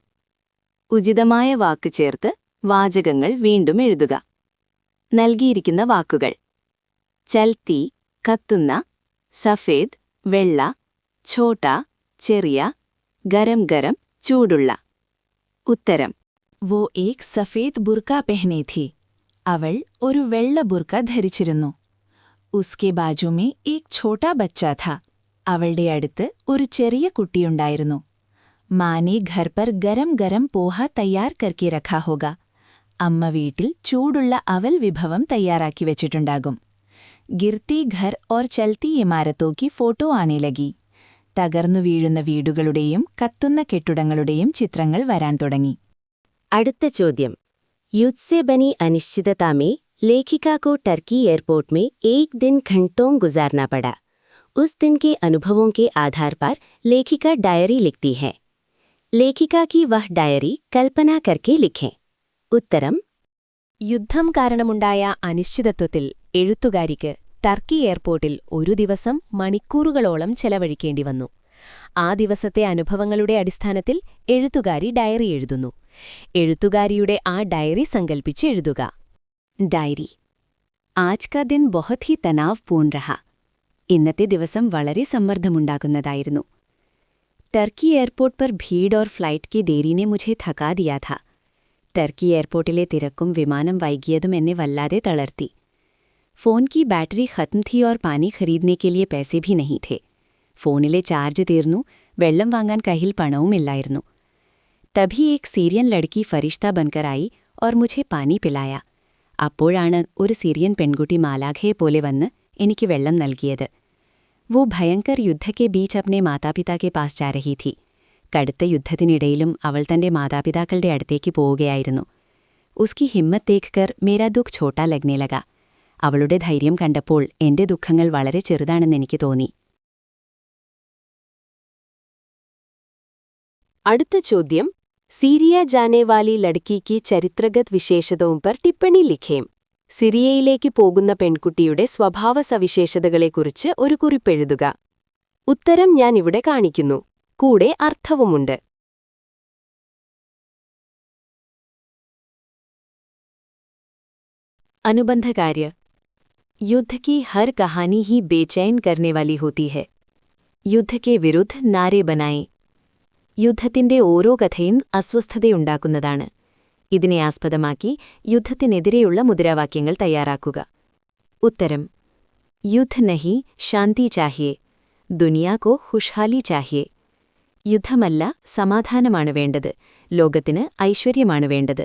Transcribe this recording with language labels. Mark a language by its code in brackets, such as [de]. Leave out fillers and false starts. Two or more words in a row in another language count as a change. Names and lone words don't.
[ml] ഉചിതമായ വാക്ക് ചേർത്ത് വാചകങ്ങൾ വീണ്ടും എഴുതുക. നൽകിയിരിക്കുന്ന വാക്കുകൾ: ചൽത്തി കത്തുന്ന, സഫേദ് വെള്ള, ഛോട്ട ചെറിയ, [hi] गरम गरम [ml] ചൂടുള്ള. ഉത്തരം: [hi] वो एक सफेद बुर्का पहने थी. [ml] അവൾ ഒരു വെള്ള ബുർക്ക ധരിച്ചിരുന്നു. [hi] उसके बाजू में एक छोटा बच्चा था. [ml] അവളുടെ അടുത്ത് ഒരു ചെറിയ കുട്ടിയുണ്ടായിരുന്നു. [hi] माँ ने घर पर गरम गरम पोहा तैयार करके रखा होगा. [ml] അമ്മ വീട്ടിൽ ചൂടുള്ള അവൽ വിഭവം തയ്യാറാക്കി വെച്ചിട്ടുണ്ടാകും. [hi] गिरती घर और चलती इमारतों की फोटो आने लगी. [ml] തകർന്നു വീഴുന്ന വീടുകളുടെയും കത്തുന്ന കെട്ടിടങ്ങളുടെയും ചിത്രങ്ങൾ വരാൻ തുടങ്ങി. അടുത്ത ചോദ്യം. [hi] युद्ध से बनी अनिश्चितता में लेखिका को टर्की एयरपोर्ट में एक दिन घंटों गुजारना पड़ा. उस दिन के अनुभवों के आधार पर लेखिका डायरी लिखती है. लेखिका की वह डायरी कल्पना करके लिखें. [ml] ഉത്തരം: യുദ്ധം കാരണമുണ്ടായ അനിശ്ചിതത്വത്തിൽ എഴുത്തുകാരിക്ക് ടർക്കി എയർപോർട്ടിൽ ഒരു ദിവസം മണിക്കൂറുകളോളം ചെലവഴിക്കേണ്ടി വന്നു. ആ ദിവസത്തെ അനുഭവങ്ങളുടെ അടിസ്ഥാനത്തിൽ എഴുത്തുകാരി ഡയറി എഴുതുന്നു. എഴുത്തുകാരിയുടെ ആ ഡയറി സങ്കൽപ്പിച്ച് എഴുതുക. [hi] डायरी। आज का दिन बहुत ही तनाव पूर्ण रहा. [ml] ഇന്നത്തെ ദിവസം വളരെ സമ്മർദ്ദമുണ്ടാക്കുന്നതായിരുന്നു. [hi] टर्की एयरपोर्ट पर भीड़ और फ्लाइट की देरी ने मुझे थका दिया था. [ml] ടർക്കി എയർപോർട്ടിലെ തിരക്കും വിമാനം വൈകിയതും എന്നെ വല്ലാതെ തളർത്തി. [hi] ഫോൺ की बैटरी खत्म थी और पानी खरीदने के लिए पैसे भी नहीं थे. [ml] ഫോണിലെ ചാർജ് തീർന്നു, വെള്ളം വാങ്ങാൻ കയ്യിൽ പണവുമില്ലായിരുന്നു. [hi] തभी एक सीरियन लड़की फरिश्ता बनकर आई और मुझे पानी पिलाया. [ml] അപ്പോഴാണ് ഒരു സിറിയൻ പെൺകുട്ടി മാലാഖയെ പോലെ വന്ന് എനിക്ക് വെള്ളം നൽകിയത്. [hi] वो भयंकर युद्ध के बीच अपने मातापिता के पास जा रही थी. [ml] കടുത്ത യുദ്ധത്തിനിടയിലും അവൾ തന്റെ മാതാപിതാക്കളുടെ അടുത്തേക്ക് പോവുകയായിരുന്നു. [hi] उसकी हिम्मत देखकर मेरा दुख छोटा लगने लगा. [ml] അവളുടെ ധൈര്യം കണ്ടപ്പോൾ എന്റെ ദുഃഖങ്ങൾ വളരെ ചെറുതാണെന്നെനിക്ക് തോന്നി. അടുത്ത ചോദ്യം. [hi] सीरिया जाने वाली लड़की की चरित्रगत विशेषताओं पर टिप्पणी लिखें. [ml] സിറിയയിലേക്ക് പോകുന്ന പെൺകുട്ടിയുടെ സ്വഭാവ സവിശേഷതകളെക്കുറിച്ച് ഒരു കുറിപ്പെഴുതുക. ഉത്തരം ഞാൻ ഇവിടെ കാണിക്കുന്നു. കൂടെ അർത്ഥവുമുണ്ട്. അനുബന്ധകാര്യ. [hi] युद्ध की हर कहानी ही बेचैन करने वाली होती है. युद्ध के विरुद्ध नारे बनाएं. [ml] യുദ്ധത്തിന്റെ ഓരോ കഥയും അസ്വസ്ഥതയുണ്ടാക്കുന്നതാണ്. ഇതിനെ ആസ്പദമാക്കി യുദ്ധത്തിനെതിരെയുള്ള മുദ്രാവാക്യങ്ങൾ തയ്യാറാക്കുക. ഉത്തരം. [hi] युद्ध नहीं शांति चाहिए, दुनिया को खुशहाली चाहिए. [ml] യുദ്ധമല്ല, സമാധാനമാണ് വേണ്ടത്, ലോകത്തിന് ഐശ്വര്യമാണ് വേണ്ടത്.